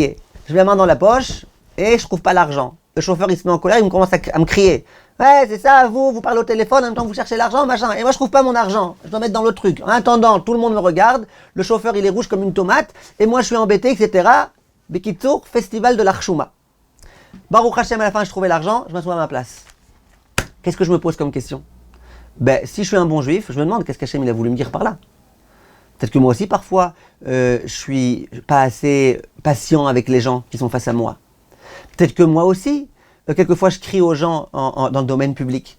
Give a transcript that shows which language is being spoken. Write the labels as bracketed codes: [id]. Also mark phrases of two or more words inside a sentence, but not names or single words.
[fr] Je mets la main dans la poche et je trouve pas l'argent. Le chauffeur, il se met en colère, il commence à me crier. Ouais, c'est ça, vous parlez au téléphone, en même temps vous cherchez l'argent, machin. Et moi je trouve pas mon argent, je dois mettre dans l'autre truc. En attendant, tout le monde me regarde, le chauffeur il est rouge comme une tomate, et moi je suis embêté, etc. Bekitsour, festival de l'Archouma. [he] Baruch Hashem, [fr] à la fin je trouvais l'argent, je m'assois à ma place. Qu'est-ce que je me pose comme question? Ben, si je suis un bon juif, je me demande qu'est-ce qu'Hachem il a voulu me dire par là. Peut-être que moi aussi parfois, je suis pas assez patient avec les gens qui sont face à moi. Peut-être que moi aussi, quelquefois je crie aux gens dans le domaine public.